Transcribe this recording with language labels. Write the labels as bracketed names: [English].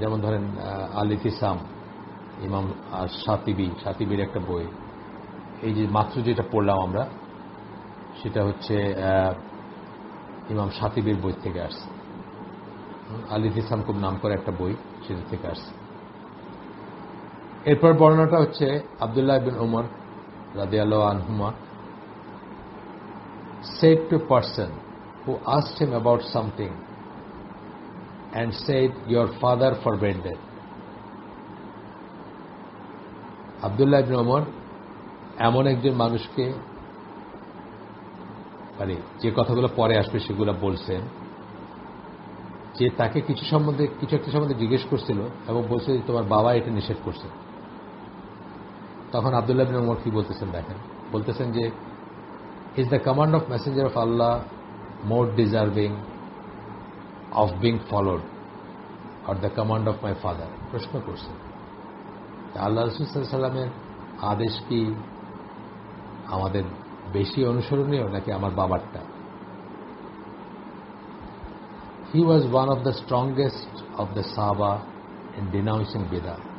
[Bangla] যেমন ধরেন আল ইতিসাম, ইমাম শাতিবির একটা বই, এই যে মাত্র যেটা পড়লাম আমরা, সেটা হচ্ছে ইমাম শাতিবির বই থেকে আসছে। আল ইতিসাম খুব নাম করে একটা বই, সেটা থেকে আসছে। এরপর বর্ণনাটা হচ্ছে [English] আব্দুল্লাহ ইবনে উমর রাদিয়াল্লাহু আনহুমা said to a person who asked him about something and said, your father forbade that. [Bangla] Abdullah ইবনে উমর এমন একজন মানুষকে, মানে যে কথাগুলো পরে আসবে সেগুলো বলছেন, যে তাকে কিছু একটা সম্বন্ধে জিজ্ঞেস করছিল এবং বলছে যে তোমার বাবা এটা নিষেধ করছে। তখন আব্দুল্লাহ ইবনে উমর কি বলতেছেন দেখেন, বলতেছেন যে [English] is the command of messenger of Allah more deserving of being followed or the command of my father? [Bangla] প্রশ্ন করছেন আল্লাহ রাসূল সাল্লাল্লাহু আলাইহি ওয়াসাল্লামের আদেশ কি আমাদের বেশি অনুসরণীয় নাকি আমার বাবারটা? [English] He was one of the strongest of the Sahaba in denouncing bidah.